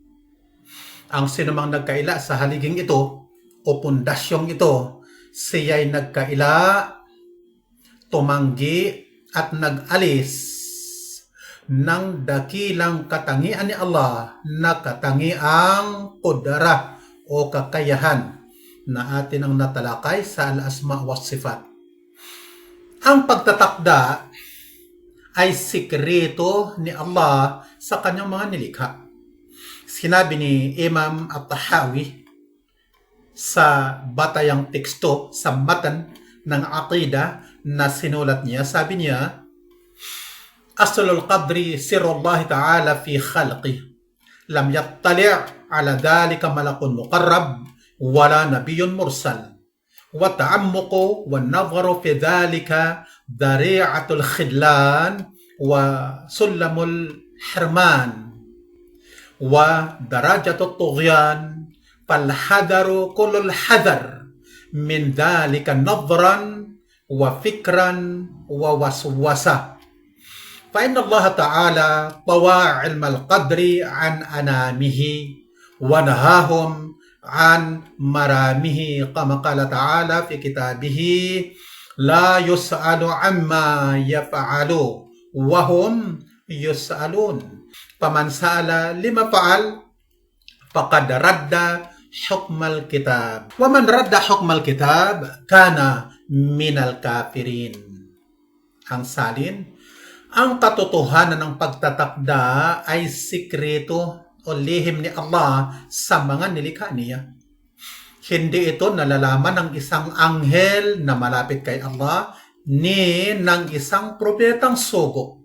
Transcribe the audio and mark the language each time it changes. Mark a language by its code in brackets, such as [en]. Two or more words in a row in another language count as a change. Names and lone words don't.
[tl] Ang sinumang nagkaila sa haliging ito o pundasyong ito, siya'y nagkaila, tumanggi at nag-alis ng dakilang katangian ni Allah na katangiang qudra o kakayahan na atin ang natalakay sa [ar] الأسماء والصفات. [tl] Ang pagtatakda ay sikreto ni Allah sa kanyang mga nilikha. Sinabi ni Imam At-Tahawi sa batayang teksto sa matan ng aqida na sinulat niya, sabi niya, [ar] أصل القدر سر الله تعالى في خلقه لم يطلع على ذلك ملك مقرب ولا نبي مرسل والتعمق والنظر في ذلك ذريعة الخذلان وسلم الحرمان ودرجة الطغيان فالحذر كل الحذر من ذلك نظرا وفكرا ووسوسة. فإن الله تعالى طوى علم القدر عن أنامه ونهاهم عن مرامه كما قال تعالى في كتابه لا يسأل عما يفعل وهم يسألون فمن سأل لما فعل فقد رد حكم الكتاب ومن رد حكم الكتاب كان من الكافرين. [tl] Ang salin, ang katotohanan ng pagtatakda ay sikreto o lihim ni Allah sa mga nilikha niya. Hindi ito nalalaman ng isang anghel na malapit kay Allah ni ng isang propetang sugo.